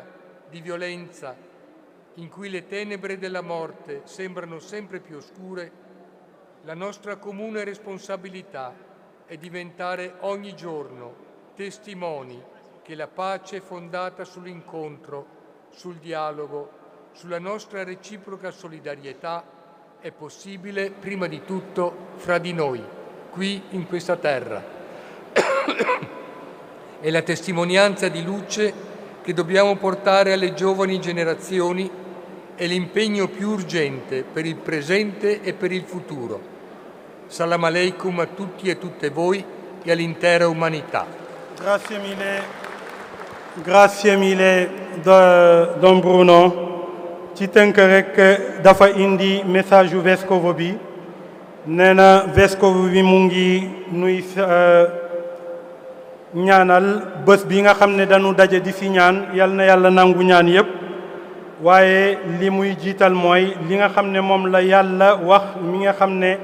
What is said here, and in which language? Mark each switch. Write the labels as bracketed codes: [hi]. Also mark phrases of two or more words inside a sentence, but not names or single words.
[it] di violenza, in cui le tenebre della morte sembrano sempre più oscure, la nostra comune responsabilità è diventare ogni giorno testimoni che la pace fondata sull'incontro, sul dialogo, sulla nostra reciproca solidarietà è possibile prima di tutto fra di noi, qui in questa terra. È la testimonianza di luce che dobbiamo portare alle giovani generazioni e l'impegno più urgente per il presente e per il futuro. [ar] سلام عليكم [it] a tutti e tutte voi e all'intera umanità. Grazie mille Don Bruno. [wo] ci tënk rek dafa indi message yu vescovo bi nee na vescovo bi mu ngi nuy ñaanal bés bi nga xam ne dañu daje di fi ñaan yal na yàlla nangu ñaan yépp waaye li muy jiital mooy li nga xam ne moom la yàlla wax mi nga xam ne